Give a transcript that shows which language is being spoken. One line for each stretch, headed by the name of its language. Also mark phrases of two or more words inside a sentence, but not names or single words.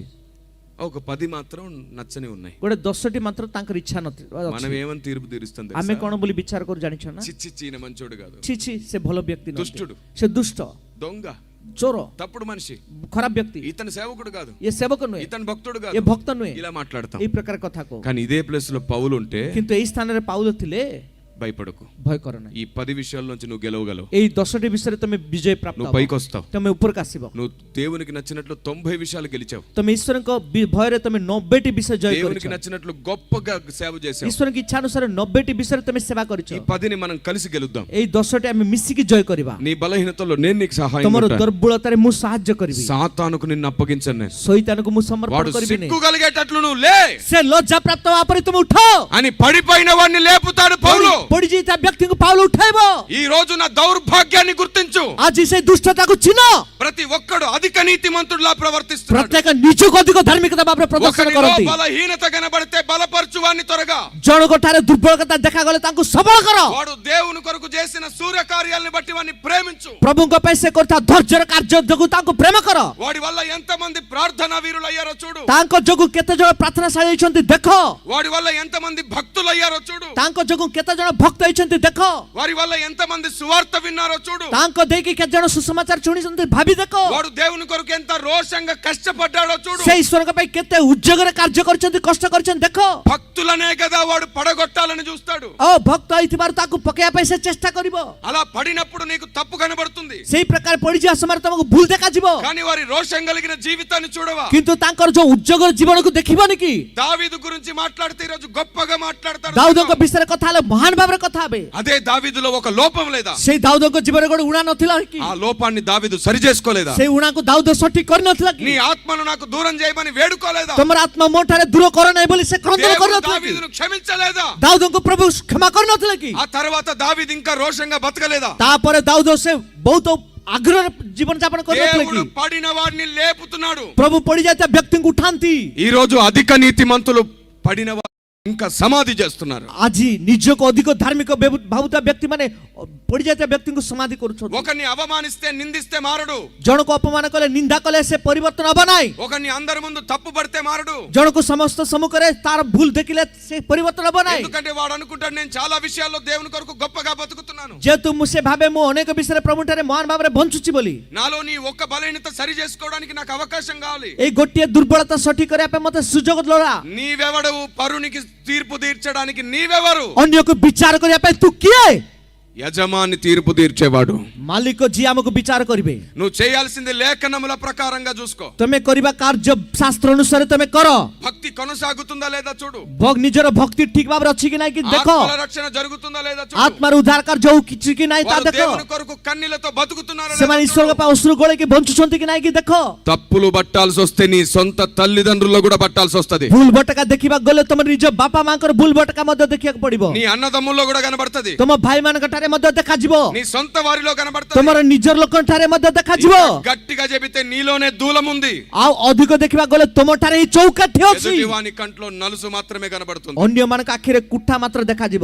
Telugu: ఒక 10 మాత్రం నచ్చని ఉన్నాయి.
Odia: ଗୋଟେ 10ଟି ମାତ୍ର ତାଙ୍କର ଇଚ୍ଛା ନଥିବ.
Telugu: మనం ఏమని తీర్పు తీరుస్తుంది?
Odia: ଆମେ କଣ ବୋଲି ବିଚାର କରୁ ଜାଣିଛ ନା?
Telugu: చిచ్చి చీన మంచోడు కాదు,
Odia: ଛି ଛି ସେ ଭଲ ବ୍ୟକ୍ତି ନୁହନ୍ତି,
Telugu: దుష్టుడు,
Odia: ସେ ଦୁଷ୍ଟ,
Telugu: దొంగ,
Odia: ଚୋର,
Telugu: తప్పుడు మనిషి,
Odia: ଖରାପ ବ୍ୟକ୍ତି,
Telugu: ఇతను సేవకుడు కాదు,
Odia: ଏ ସେବକ ନୁହେଁ,
Telugu: ఇతను భక్తుడు
Odia: ଏ
Telugu: కాదు,
Odia: ଭକ୍ତ ନୁହେଁ,
Telugu: ఇలా మాట్లాడతాం.
Odia: ଏଇ ପ୍ରକାର କଥା କହୁ.
Telugu: కానీ ఇదే ప్లేస్ లో పౌలు ఉంటే
Odia: କିନ୍ତୁ ଏଇ ସ୍ଥାନରେ ପାଉଲ ଥିଲେ,
Telugu: భయపడకు.
Odia: ଭୟ କର ନାହିଁ.
Telugu: ఈ 10 విషయాల నుంచి నువ్వు గెలవగలవు.
Odia: ଏଇ 10ଟି ବିଷୟରେ ତମେ ବିଜୟ ପ୍ରାପ୍ତ
Telugu: నువ్వు
Odia: ହବ,
Telugu: పైకి వస్తావు.
Odia: ତମେ ଉପରକୁ ଆସିବ.
Telugu: నువ్వు దేవునికి నచ్చినట్లు 90 విషయాలు గెలిచావు.
Odia: ତମେ ଈଶ୍ୱରଙ୍କ ଭୟରେ ତମେ 90ଟି ବିଷୟ ଜୟ
Telugu: దేవునికి
Odia: କରିଛ.
Telugu: నచ్చినట్లు గొప్పగా సేవ చేసావు.
Odia: ଈଶ୍ୱରଙ୍କ ଇଚ୍ଛା ଅନୁସାରେ 90ଟି ବିଷୟରେ ତମେ ସେବା କରିଛ.
Telugu: ఈ 10ని మనం కలిసి గెలుద్దాం.
Odia: ଏଇ 10ଟି ଆମେ ମିଶିକି ଜୟ କରିବା.
Telugu: నీ బలహీనతలో నేను నీకు సహాయం
Odia: ତମର
Telugu: ఉంటాను.
Odia: ଦୁର୍ବଳତାରେ ମୁଁ ସାହାଯ୍ୟ କରିବି.
Telugu: సాతానుకు నిన్ను అప్పగించను నేను.
Odia: ଶୈତାନକୁ ମୁଁ ସମର୍ପଣ
Telugu: వాడు
Odia: କରିବିନି.
Telugu: సిగ్గు కలిగేటట్లు నువ్వు లే
Odia: ସେ ଲଜ୍ଜା ପ୍ରାପ୍ତ ହେବା ପରେ ତୁମେ ଉଠ.
Telugu: అని పడిపోయిన వాడిని లేపుతాడు పౌలు.
Odia: ପଡିଯାଇଥିବା ବ୍ୟକ୍ତିଙ୍କୁ ପାଉଲ ଉଠାଇବ.
Telugu: ఈ రోజు నా దౌర్భాగ్యాన్ని గుర్తించు.
Odia: ଆଜି ସେ ଦୁଷ୍ଟତାକୁ ଚିହ୍ନ.
Telugu: ప్రతి ఒక్కడు అధిక నీతిమంతుడిలా ప్రవర్తిస్తున్నాడు.
Odia: ପ୍ରତ୍ୟେକ ନିଜକୁ ଅଧିକ ଧାର୍ମିକତା ଭାବରେ ପ୍ରଦର୍ଶନ
Telugu: ఒకరిలో
Odia: କରନ୍ତି.
Telugu: బలహీనత కనబడితే బలపరచు వాడిని త్వరగా.
Odia: ଜଣଙ୍କ ଠାରେ ଦୁର୍ବଳତା ଦେଖାଗଲେ ତାଙ୍କୁ ସବଳ କର.
Telugu: వాడు దేవుని కొరకు చేసిన సూర్య కార్యాలను బట్టి వాడిని ప్రేమించు.
Odia: ପ୍ରଭୁଙ୍କ ପାଇଁ ସେ କରିଥିବା ଧୈର୍ଯ୍ୟର କାର୍ଯ୍ୟ ଯୋଗୁଁ ତାଙ୍କୁ ପ୍ରେମ କର.
Telugu: వాడి వల్ల ఎంతమంది ప్రార్థనా వీరులు అయ్యారో చూడు.
Odia: ତାଙ୍କ ଯୋଗୁଁ କେତେ ଜଣ ପ୍ରାର୍ଥନାଶାଳୀ ହେଇଛନ୍ତି ଦେଖ.
Telugu: వాడి వల్ల ఎంతమంది భక్తులు అయ్యారో చూడు.
Odia: ତାଙ୍କ ଯୋଗୁଁ କେତେ ଜଣ ଭକ୍ତ ହେଇଛନ୍ତି ଦେଖ.
Telugu: వారి వల్ల ఎంతమంది సువార్త విన్నారో చూడు.
Odia: ତାଙ୍କ ଦେଇକି କେତେ ଜଣ ସୁସମାଚାର ଶୁଣିଛନ୍ତି ଭାବି ଦେଖ.
Telugu: వాడు దేవుని కొరకు ఎంత రోషంగా కష్టపడ్డాడో చూడు.
Odia: ସେ ଈଶ୍ୱରଙ୍କ ପାଇଁ କେତେ ଉଦ୍యోଗରେ କାର୍ଯ୍ୟ କରିଛନ୍ତି, କଷ୍ଟ କରିଛନ୍ତି ଦେଖ.
Telugu: భక్తులనే కదా వాడు పడగొట్టాలని చూస్తాడు.
Odia: ଓ ଭକ୍ତ ହେଇଥିବାରୁ ତାକୁ ପକେଇବା ପାଇଁ ସେ ଚେଷ୍ଟା କରିବ.
Telugu: అలా పడినప్పుడు నీకు తప్పు కనబడుతుంది.
Odia: ସେଇ ପ୍ରକାର ପଡିଯିବା ସମୟରେ ତମକୁ ଭୁଲ ଦେଖାଯିବ.
Telugu: కానీ వారి రోషం కలిగిన జీవితాన్ని చూడవా?
Odia: କିନ୍ତୁ ତାଙ୍କର ଯୋଉ ଉଦ୍యోଗର ଜୀବନକୁ ଦେଖିବନି କି?
Telugu: దావీదు గురించి మాట్లాడితే ఈ రోజు గొప్పగా మాట్లాడతారు.
Odia: ଦାଉଦଙ୍କ ବିଷୟରେ କଥା ହେଲେ ମହାନ ଭାବରେ କଥା ହେବେ.
Telugu: అదే దావీదులో ఒక లోపం లేదా?
Odia: ସେଇ ଦାଉଦଙ୍କ ଜୀବନରେ ଗୋଟେ ଉଣା ନଥିଲା କି?
Telugu: ఆ లోపాన్ని దావీదు సరి చేసుకోలేదా?
Odia: ସେଇ ଉଣାକୁ ଦାଉଦ ସଠିକ କରିନଥିଲା
Telugu: నీ
Odia: କି?
Telugu: ఆత్మను నాకు దూరం చేయమని వేడుకోలేదా?
Odia: ତମର ଆତ୍ମା ମୋ ଠାରେ ଦୂର କର ନାହିଁ ବୋଲି ସେ କ୍ରନ୍ଦନ
Telugu: దేవుడు
Odia: କରିନଥିଲା କି?
Telugu: దావీదును క్షమించలేదా?
Odia: ଦାଉଦଙ୍କୁ ପ୍ରଭୁ କ୍ଷମା କରିନଥିଲେ କି?
Telugu: ఆ తర్వాత దావీదు ఇంకా రోషంగా బతకలేదా?
Odia: ତାପରେ ଦାଉଦ ସେ ବହୁତ ଆଗ୍ରହରେ ଜୀବନ ଯାପନ କରିନଥିଲେ
Telugu: దేవుడు
Odia: କି?
Telugu: పడిన వాడిని లేపుతున్నాడు.
Odia: ପ୍ରଭୁ ପଡିଯାଇଥିବା ବ୍ୟକ୍ତିଙ୍କୁ ଉଠାନ୍ତି.
Telugu: ఈ రోజు అధిక నీతిమంతులు పడిన వారిని ఇంకా సమాధి చేస్తున్నారు.
Odia: ଆଜି ନିଜକୁ ଅଧିକ ଧାର୍ମିକ ଭାବୁଥିବା ବ୍ୟକ୍ତି ମାନେ ପଡିଯାଇଥିବା ବ୍ୟକ୍ତିଙ୍କୁ ସମାଧି କରୁଛନ୍ତି.
Telugu: ఒకరిని అవమానిస్తే నిందిస్తే మారడు.
Odia: ଜଣକୁ ଅପମାନ କଲେ ନିନ୍ଦା କଲେ ସେ ପରିବର୍ତ୍ତନ ହବ ନାହିଁ.
Telugu: ఒకరిని అందరి ముందు తప్పు పడితే మారడు.
Odia: ଜଣକୁ ସମସ୍ତ ସମ୍ମୁଖରେ ତାର ଭୁଲ ଦେଖିଲେ ସେ ପରିବର୍ତ୍ତନ ହବ ନାହିଁ.
Telugu: ఎందుకంటే వాడు అనుకుంటాడు నేను చాలా విషయాల్లో దేవుని కొరకు గొప్పగా బతుకుతున్నాను.
Odia: ଯେହେତୁ ମୁଁ ସେ ଭାବେ ମୁଁ ଅନେକ ବିଷୟରେ ପ୍ରଭୁଠାରେ ମହାନ ଭାବରେ ବଞ୍ଚୁଛି ବୋଲି.
Telugu: నాలో నీ ఒక్క బలహీనత సరి చేసుకోవడానికి నాకు అవకాశం కావాలి.
Odia: ଏଇ ଗୋଟିଏ ଦୁର୍ବଳତା ସଠିକ କରିବା ପାଇଁ ମତେ ସୁଯୋଗ ଲୋଡ଼ା.
Telugu: నీవెవడవు పరునికి తీర్పు తీర్చడానికి? నీవెవరు?
Odia: ଅନ୍ୟକୁ ବିଚାର କରିବା ପାଇଁ ତୁ କିଏ?
Telugu: యజమాని తీర్పు తీర్చేవాడు.
Odia: ମାଲିକ ଯିଏ ଆମକୁ ବିଚାର କରିବେ।
Telugu: నువ్వు చేయాల్సింది లేఖనముల ప్రకారంగా చూసుకో.
Odia: ତମେ କରିବା କାର୍ଯ୍ୟ ଶାସ୍ତ୍ର ଅନୁସାରେ ତମେ କର।
Telugu: భక్తి కొనసాగుతుందా లేదా చూడు.
Odia: ନିଜର ଭକ୍ତି ଠିକ ଭାବରେ ଅଛି କି ନାହିଁ କି ଦେଖ।
Telugu: ఆత్మల రక్షణ జరుగుతుందా లేదా చూడు.
Odia: ଆତ୍ମାର ଉଦ୍ଧାର କାର୍ଯ୍ୟ ହଉ କିଛି କି ନାହିଁ ତା
Telugu: వారు
Odia: ଦେଖ।
Telugu: దేవుని కొరకు కన్నీళ్లతో బతుకుతున్నారా లేదా
Odia: ସେମାନେ ଈଶ୍ୱରଙ୍କ ପାଇଁ ଅଶ୍ରୁ ଗୋଳେଇକି ବଞ୍ଚୁଛନ୍ତି କି ନାହିଁ କି ଦେଖ।
Telugu: తప్పులు పట్టాల్సి వస్తే నీ సొంత తల్లిదండ్రుల్లో కూడా పట్టాల్సి వస్తది.
Odia: ଭୁଲ ଭଟକା ଦେଖିବାକୁ ଗଲେ ତମ ନିଜ ବାପା ମାଙ୍କର ଭୁଲ ଭଟକା ମଧ୍ୟ ଦେଖିବାକୁ ପଡିବ।
Telugu: నీ అన్నదమ్ముల్లో కూడా కనబడుతది.
Odia: ତମ ଭାଇ ମାନଙ୍କ ଠାରେ ମଧ୍ୟ ଦେଖାଯିବ।
Telugu: నీ సొంత వారిలో కనబడుతది.
Odia: ତମର ନିଜର ଲୋକଙ୍କ ଠାରେ ମଧ୍ୟ ଦେଖାଯିବ।
Telugu: గట్టిగా చెబితే నీలోనే దూలం ఉంది.
Odia: ଆଉ ଅଧିକ ଦେଖିବାକୁ ଗଲେ ତମ ଠାରେ ହିଁ ଚୌକାଠି ଅଛି।
Telugu: ఎదుటివాని కంట్లో నలుసు మాత్రమే కనబడుతుంది.
Odia: ଅନ୍ୟ ମାନଙ୍କ ଆଖିରେ କୁଠା ମାତ୍ର ଦେଖାଯିବ।